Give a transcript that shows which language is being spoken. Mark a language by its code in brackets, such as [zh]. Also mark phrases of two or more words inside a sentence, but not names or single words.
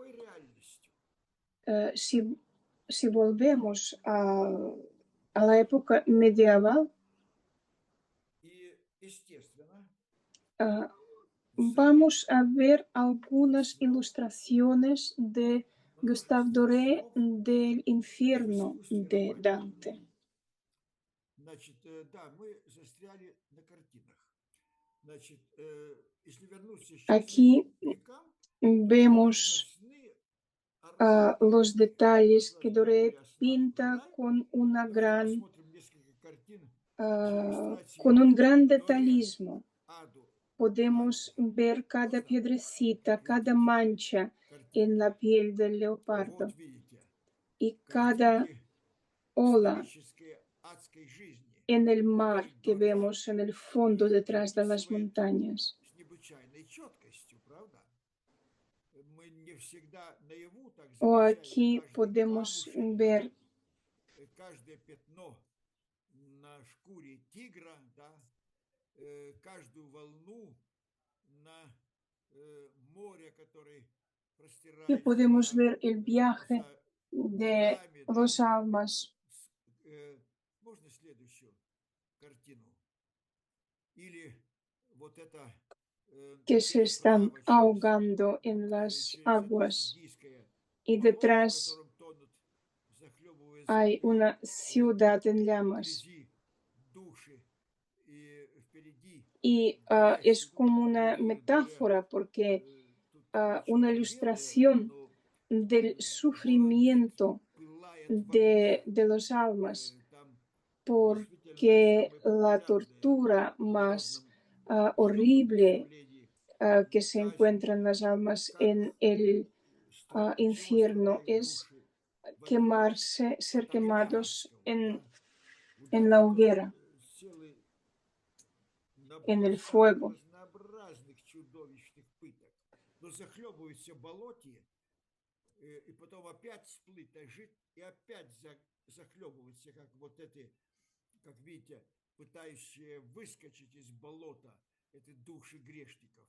[es] Si volvemos a la época medieval, vamos a ver algunas ilustraciones de Gustave Doré del infierno de Dante. [ru] Значит, да, мы застряли на картинах. Значит, если вернуться сейчас [es] Aquí [ru] к векам, [es] vemos los detalles que Doré pinta con una gran, con un gran detallismo. Podemos ver cada piedrecita, cada mancha en la piel del leopardo y cada ola en el mar que vemos en el fondo detrás de las montañas. O aquí podemos ver [ru] каждое пятно на шкуре тигра, да, каждую волну на море, которое [es] que [ru] простирается [es] podemos ver [ru] там, [es] el viaje [ru] за [es] de [ru] горами, [es] los [ru] да. [es] almas [ru] Можно следующую картину? Или вот это [es] que se están [ru] переправа [es] ahogando en las [ru] через [es] aguas [ru] Индийское [es] y [ru] болото, в [es] detrás [ru] котором тонут, захлебываясь [es] hay una ciudad en llamas. [ru] впереди души и впереди [es] Y es como una metáfora porque una ilustración del sufrimiento de los almas, porque la tortura más horrible que se encuentra en las almas en el infierno es quemarse, ser quemados en la hoguera, en el fuego. [ru] разнообразных чудовищных пыток, но захлебываются в болоте, и потом опять всплыть, жить, и опять захлебываются, как вот эти, как видите, пытающие выскочить из болота, эти души грешников.